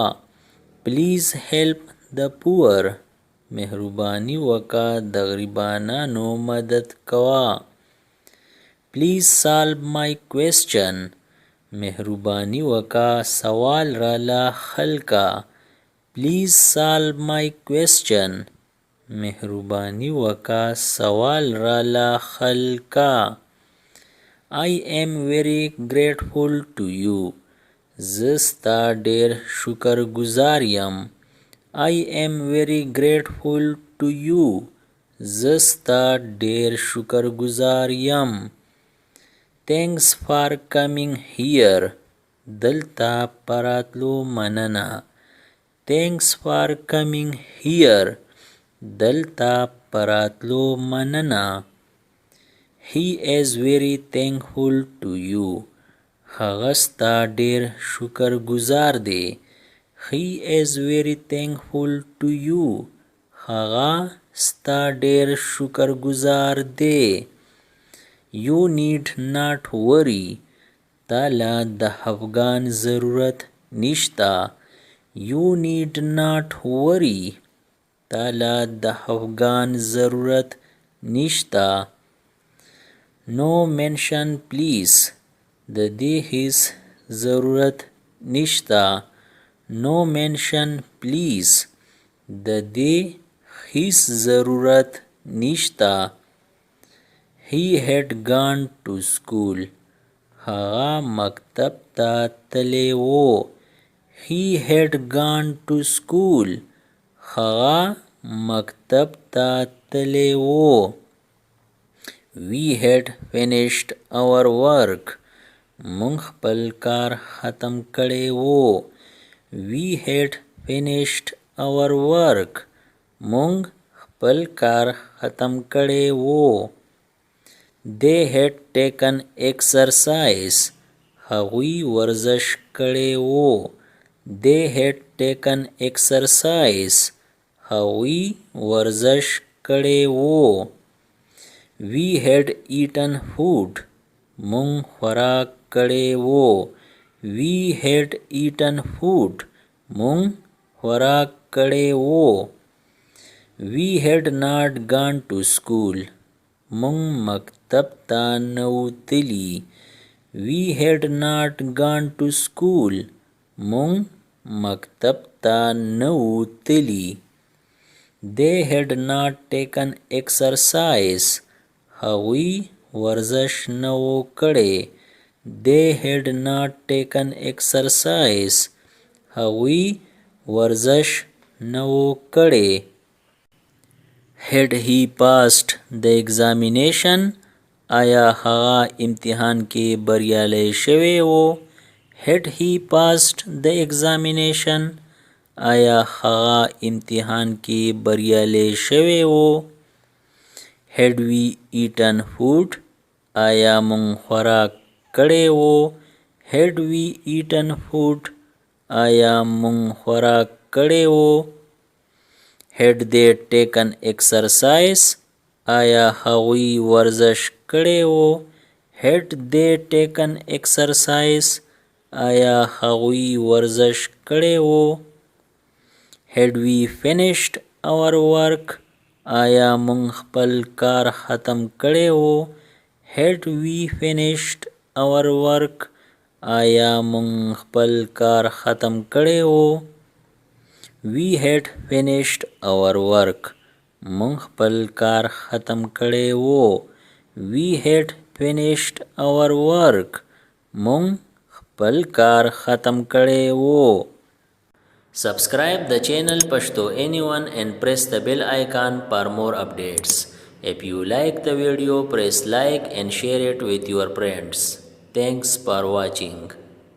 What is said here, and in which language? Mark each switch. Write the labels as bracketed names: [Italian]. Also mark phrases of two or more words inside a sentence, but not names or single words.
[English] Please help the poor. [Pashto] مهرباني وکا د غریبانانو مدد کوا. [English] Please solve my question. [Pashto] مهرباني وکا سوال را لا حل کا. [English] Please solve my question. [Pashto] مهرباني وکا سوال را لا حل کا. [English] I am very grateful to you. [Pashto] زه ستا ډیر شکرګزار یم. [English] I am very grateful to you. [Pashto] زه ستا ډیر شکرګزار یم. [English] Thanks for coming here. [Pashto] دلته پراتلو مننه. [English] Thanks for coming here. [Pashto] دلته پراتلو مننه. [English] He is very thankful to you. [Pashto] هغه ستا ډیر شکرګزار دی. [English] He is very thankful to you. [Pashto] هغه ستا ډیر شکرګزار دی. [English] You need not worry. [Pashto] تاله د افغان ضرورت نشتا. [English] You need not worry. [Pashto] تاله د افغان ضرورت نشتا. [English] No mention please. [Pashto] د دې هیڅ ضرورت نشتا. [English] No mention please. [Pashto] د دې هیڅ ضرورت نشتا. [English] He had gone to school. [Pashto] هغه مکتب ته تللی و. [English] He had gone to school. [Pashto] هغه مکتب ته تللی و. [English] We had finished our work. [Pashto] مونږ خپل کار ختم کړی و. [English] We had finished our work. [Pashto] مونږ خپل کار ختم کړی و. [English] They had taken exercise. [Pashto] هغوی ورزش کړی و. [English] They had taken exercise. [Pashto] هغوی ورزش کړی و. [English] We had eaten food. [Pashto] مونږ خوراک کړی و. [English] We had eaten food. [Pashto] مونږ خوراک کړی و. [English] We had not gone to school. [Pashto] مونږ مکتب ته نه وو تللي. [English] We had not gone to school. [Pashto] مونږ مکتب ته نه وو تللي. [English] They had not taken exercise. [Pashto] هغوی ورزش نه وو کړی. [English] They had not taken exercise. [Pashto] هغوی ورزش نه و کړی. [English] Had he passed the examination? [Pashto] آیا هغه امتحان کې بریالی شوی و؟ [English] Had he passed the examination? [Pashto] آیا هغه امتحان کې بریالی شوی و؟ [English] Had we eaten food? [Pashto] آیا مونږ خوراک کړی و؟ [English] Had we eaten food? [Pashto] آیا مونږ خوراک کړی و؟ [English] Had they taken exercise? [Pashto] آیا هغوی ورزش کړی و؟ [English] Had they taken exercise? [Pashto] آیا هغوی ورزش کړی و؟ [English] Had we finished our work? [Pashto] آیا مونږ خپل کار ختم کړی و؟ [English] Had we finished our work? [Pashto] آیا مونږ خپل کار ختم کړی و؟ [English] We had finished our work. [Pashto] مونږ خپل کار ختم کړی و. [English] We had finished our work. [Pashto] مونږ خپل کار ختم کړی و. [English] Subscribe the channel Pashto Anyone and press the bell icon for more updates. If you like the video, press like and share it with your friends. Thanks for watching.